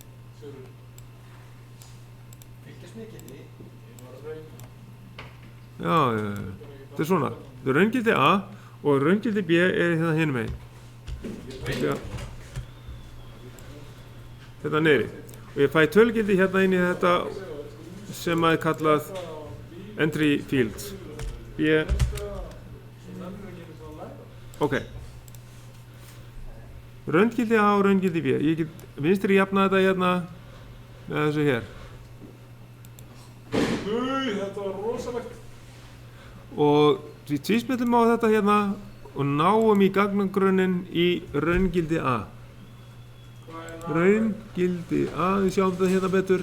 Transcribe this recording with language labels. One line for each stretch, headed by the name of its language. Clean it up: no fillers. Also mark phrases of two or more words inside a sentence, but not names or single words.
Icelandic: Já, þetta er svona, þetta er raungildi A og raungildi B er hérna hinum megin. hérna niðri og ég fæ tölugildi hérna inn í þetta sem er kallað
English: entry field
Icelandic: B. Ok, raungildi A og raungildi B. Ég get vinstri jafna þetta hérna með þessu hér Þetta var rosalegt. og við tvísmellum á þetta hérna og náum í gagnagrunnin í raungildi A. Raungildi A, við sjáum þetta hérna betur.